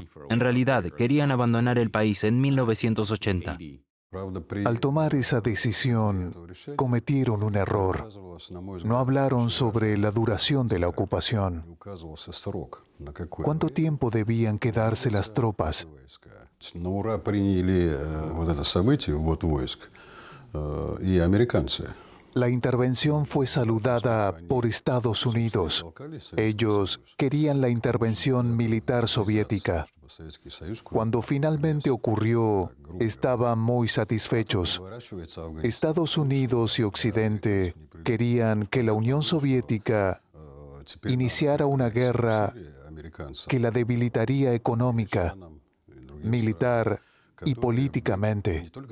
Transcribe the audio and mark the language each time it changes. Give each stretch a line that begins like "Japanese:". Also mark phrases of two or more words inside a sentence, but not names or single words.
Spanish: En realidad, querían abandonar el país en 1980. Al tomar esa decisión, cometieron un error. No hablaron sobre la duración de la ocupación. ¿Cuánto tiempo debían quedarse las tropas?
Russian: На ура приняли вот это событие, ввод войск, и американцы.
Spanish: La intervención fue saludada por Estados Unidos. Ellos querían la intervención militar soviética. Cuando finalmente ocurrió, estaban muy satisfechos. Estados Unidos y Occidente querían que la Unión Soviética iniciara una guerra que la debilitaría económica, militar y políticamente.